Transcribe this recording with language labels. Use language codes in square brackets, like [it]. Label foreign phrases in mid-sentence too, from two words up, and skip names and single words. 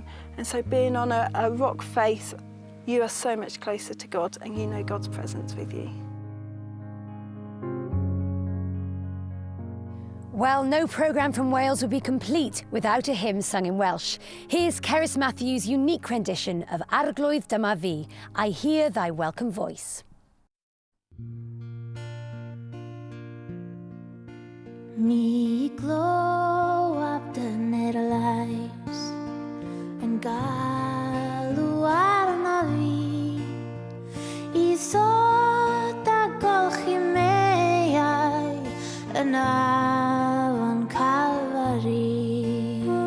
[en] And so being on a rock face, you are so much closer to God and you know God's presence with you. Well, no programme from Wales would be complete without a hymn sung in Welsh. Here's Cerys Matthews' unique rendition of Arglwydd Dyma Fi, I Hear Thy Welcome Voice. [cy] Ni glywab dyner lais yn galw arna fi I ddod a golchi meiau yn afon Calvary.